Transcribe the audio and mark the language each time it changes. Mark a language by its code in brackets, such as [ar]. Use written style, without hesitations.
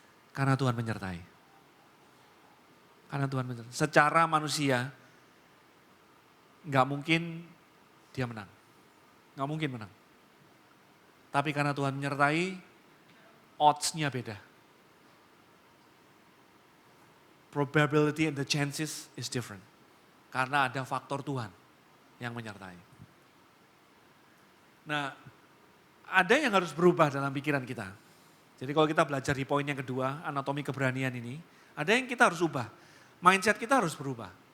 [id] Karena Tuhan menyertai. Karena Tuhan menyertai. Secara manusia, gak mungkin dia menang. Gak mungkin menang. Tapi karena Tuhan menyertai, odds-nya beda. [en] Probability and the chances is different. [id] Karena ada faktor Tuhan yang menyertai. Nah, ada yang harus berubah dalam pikiran kita. Jadi kalau kita belajar di poin yang kedua, anatomi keberanian ini, ada yang kita harus ubah. Mindset kita harus berubah.